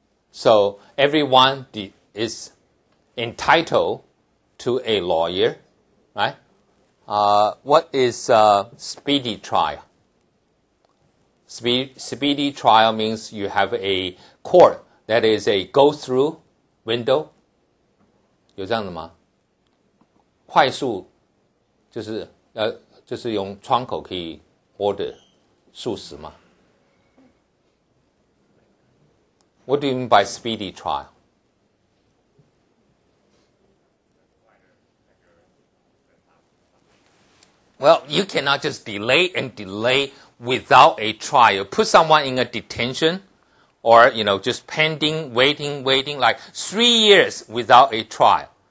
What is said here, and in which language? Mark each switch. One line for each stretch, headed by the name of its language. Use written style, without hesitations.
English: So everyone is entitled to a lawyer, right? What is speedy trial? Speedy trial means you have a court that is a go-through window.
Chinese: 有这样的吗？快速就是用窗口可以 order 速食吗？
English: What do you mean by speedy trial? Well, you cannot just delay and delay without a trial. Put someone in a detention or, just pending, waiting, like 3 years without a trial.